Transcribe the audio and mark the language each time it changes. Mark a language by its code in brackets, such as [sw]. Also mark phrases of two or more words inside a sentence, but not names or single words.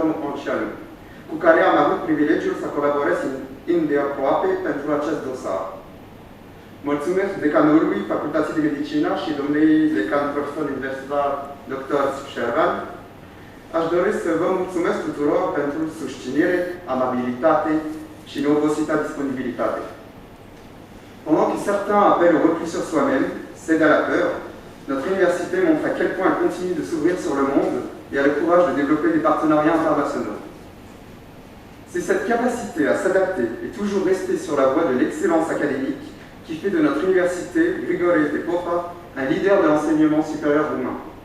[ro] Monceanu, cu care am avut privilegiul să colaborez îndeaproape pentru acest dosar. Mulțumesc decanului Facultății de Medicină și domnului decan profesor universitar dr. Șervan. Aș dori să vă mulțumesc tuturor pentru susținere, amabilitate și neobosită disponibilitate. [fr] Pendant que certains appellent au repli sur soi-même, cèdent à la peur, notre université montre à quel point elle continue de s'ouvrir sur le monde et a le courage de développer des partenariats internationaux. C'est cette capacité à s'adapter et toujours rester sur la voie de l'excellence académique qui fait de notre université, Grigore Popa, un leader de l'enseignement supérieur roumain.